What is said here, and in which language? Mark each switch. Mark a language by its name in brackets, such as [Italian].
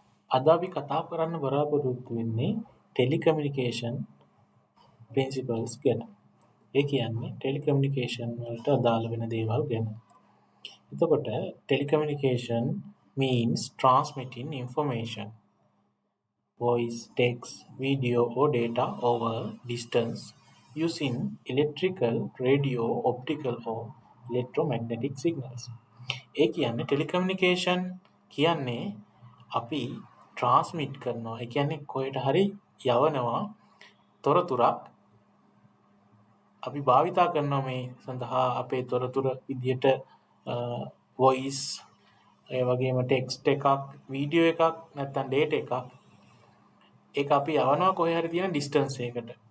[Sinhala] අද අපි කතා කරන්න බලාපොරොත්තු වෙන්නේ ටෙලිකමියුනිකේෂන් ප්‍රින්සිපල්ස් ගැන. ඒ කියන්නේ ටෙලිකමියුනිකේෂන් වලට අදාළ වෙන දේවල් ගැන. එතකොට telecommunication [English] means transmitting information, voice, text, video or data over distance using electrical, radio, optical or electromagnetic signals. [Sinhala] ඒ කියන්නේ ටෙලිකමියුනිකේෂන් කියන්නේ අපි ට්‍රාන්ස්මිට් කරනවා. ඒ කියන්නේ කොහෙට හරි යවනවා තොරතුරක් අපි භාවිතා කරනවා මේ සඳහා අපේ තොරතුර විදියට වොයිස් ඒ වගේම ටෙක්ස්ට් එකක් වීඩියෝ එකක් නැත්නම් ඩේටා එකක් ඒක අපි යවනවා කොහේ හරි තියෙන ඩිස්ටන්ස් එකකට.